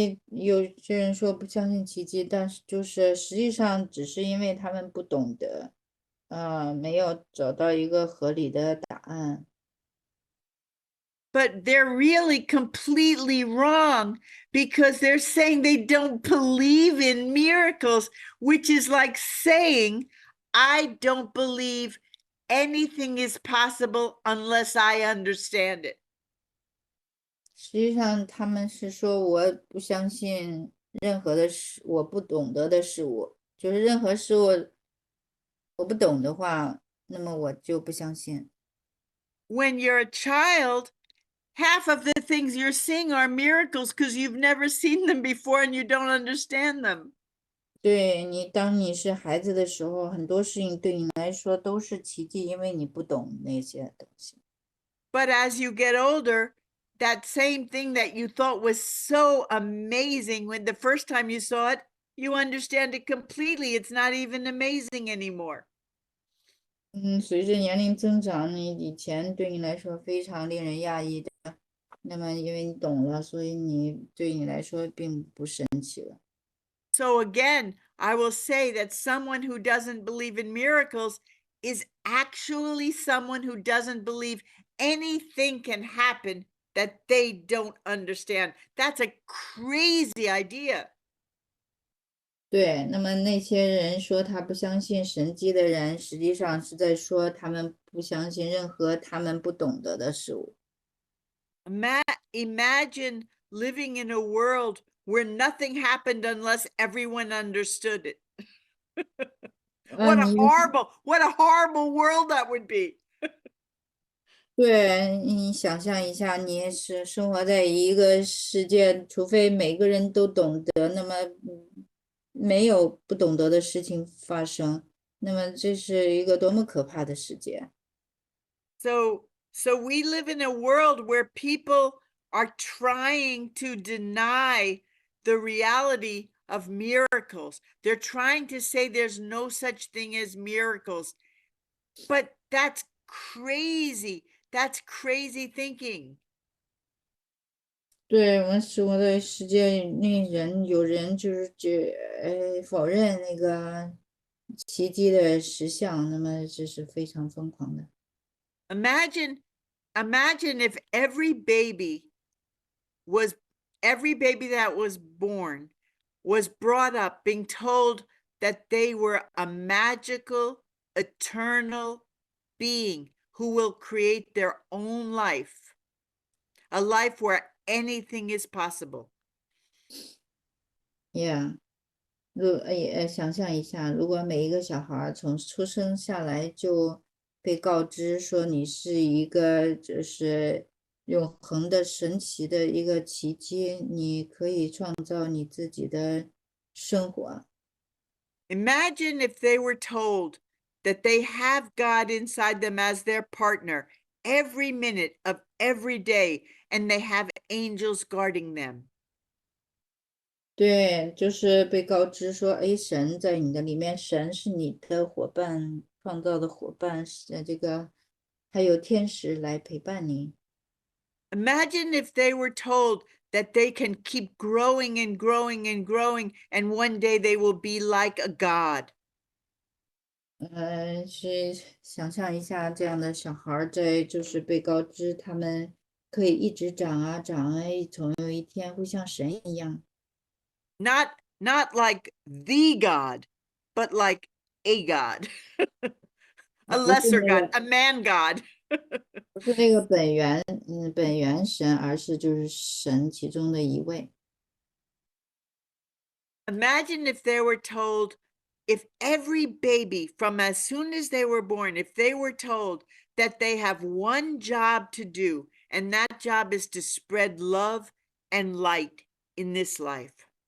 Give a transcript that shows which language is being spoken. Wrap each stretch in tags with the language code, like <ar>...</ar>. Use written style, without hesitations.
<zh>有些人说不相信奇迹，但是就是实际上只是因为他们不懂得，没有找到一个合理的答案。</zh> <en>But they're really completely wrong, because they're saying they don't believe in miracles, which is like saying, I don't believe anything is possible unless I understand it.</en> <zh>实际上他们是说我不相信任何的事，我不懂得的事物，就是任何事物我不懂的话，那么我就不相信。</zh> <en>When you're a child, half of the things you're seeing are miracles because you've never seen them before and you don't understand them.</en> <zh>对你，当你是孩子的时候，很多事情对你来说都是奇迹，因为你不懂那些东西。</zh> <en>But as you get older, that same thing that you thought was so amazing when the first time you saw it, you understand it completely. It's not even amazing anymore.</en> <zh>随着年龄增长，你以前对你来说非常令人讶异的，那么因为你懂了，所以对你来说并不神奇了。</zh> <en>So again, I will say that someone who doesn't believe in miracles is actually someone who doesn't believe anything can happen that they don't understand. That's a crazy idea.</en> <zh>对，那么那些人说他不相信神迹的人，实际上是在说他们不相信任何他们不懂得的事物。</zh> <en>Imagine living in a world where nothing happened unless everyone understood it. What a horrible world that would be.</en> <zh>对，你想象一下，你是生活在一个世界，除非每个人都懂得，那么没有不懂得的事情发生，那么这是一个多么可怕的世界。</zh> <en>So we live in a world where people are trying to deny the reality of miracles. They're trying to say there's no such thing as miracles. But that's crazy. That's crazy thinking.</en> <zh>对，我们生活的世界，有人就是否认那个奇迹的实相，那么这是非常疯狂的。</zh> <en>Imagine if every baby was every baby that was born was brought up being told that they were a magical, eternal being who will create their own life, a life where anything is possible. Yeah.</en> <zh>想象一下，如果每一个小孩从出生下来就被告知说你是一个就是永恒的神奇的一个奇迹，你可以创造你自己的生活。</zh> <en>Imagine if they were told that they have God inside them as their partner every minute of every day, and they have angels guarding them.</en> <zh>对，就是被告知说，哎，神在你的里面，神是你的伙伴，创造的伙伴，这个还有天使来陪伴你。</zh> <en>Imagine if they were told that they can keep growing and growing and growing, and one day they will be like a God.</en> <zh>是想象一下这样的小孩儿在就是被告知他们可以一直长啊长啊，总有一天会像神一样。</zh> <en>Not like the God, but like a God. A</en> <zh>不是</zh> <en>lesser</en> <zh>那</zh> <en>God,</en> <zh>个</zh> <en>a man God.</en> <zh>不是那个本源神，而是就是神其中的一位。</zh> <en>Imagine if they were told, if every baby from as soon as they were born, if they were told that they have one job to do, and that job is to spread love and light in this life.</en>